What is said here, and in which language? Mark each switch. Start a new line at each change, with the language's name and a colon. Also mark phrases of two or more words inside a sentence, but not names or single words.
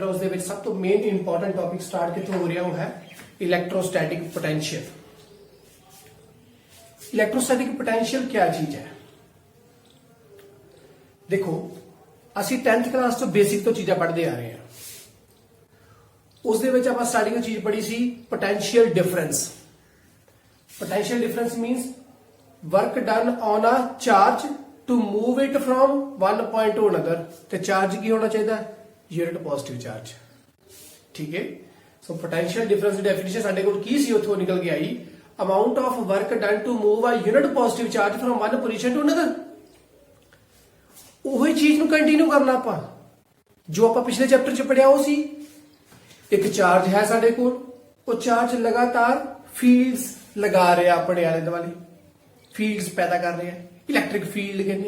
Punjabi: ਉਸ ਦੇ ਵਿੱਚ ਸਭ ਤੋਂ
English: main important topic start
Punjabi: ਕਿੱਥੋਂ ਹੋ ਰਿਹਾ ਉਹ ਹੈ
English: electrostatic potential. electrostatic potential
Punjabi: ਕੀ ਚੀਜ਼ ਹੈ? ਦੇਖੋ, ਅਸੀਂ 10th ਕਲਾਸ ਤੋਂ ਬੇਸਿਕ ਤੋਂ ਚੀਜ਼ਾਂ ਪੜ੍ਹਦੇ ਆ ਰਹੇ ਹਾਂ। ਉਸ ਦੇ ਵਿੱਚ ਆਪਾਂ ਸਟਾਰਟਿੰਗ ਚੀਜ਼ ਪੜ੍ਹੀ ਸੀ
English: potential difference। Potential difference means work done on a charge to move it from one point to another।
Punjabi: ਤੇ ਚਾਰਜ ਕੀ ਹੋਣਾ ਚਾਹੀਦਾ?
English: unit positive charge.
Hindi: ठीक है।
Punjabi: सो
English: potential difference
Punjabi: ਦੀ ਡੈਫੀਨੇਸ਼ਨ ਸਾਡੇ ਕੋਲ ਕੀ ਸੀ, ਉੱਥੋਂ ਨਿਕਲ ਕੇ ਆਈ
English: amount of work done to move a unit positive charge from one position to another।
Punjabi: ਉਹੀ ਚੀਜ਼ ਨੂੰ ਕੰਟੀਨਿਊ ਕਰਨਾ ਆਪਾਂ, ਜੋ ਆਪਾਂ ਪਿਛਲੇ ਚੈਪਟਰ 'ਚ ਪੜਿਆ ਉਹ ਸੀ। ਇੱਕ ਚਾਰਜ ਹੈ ਸਾਡੇ ਕੋਲ, ਉਹ ਚਾਰਜ ਲਗਾਤਾਰ ਫੀਲਡਸ ਲਗਾ ਰਿਹਾ ਆਪਣੇ ਆਲੇ ਦੁਆਲੇ, ਫੀਲਡਸ ਪੈਦਾ ਕਰ ਰਿਹਾ,
English: electric field
Punjabi: ਕਹਿੰਦੇ ਆ।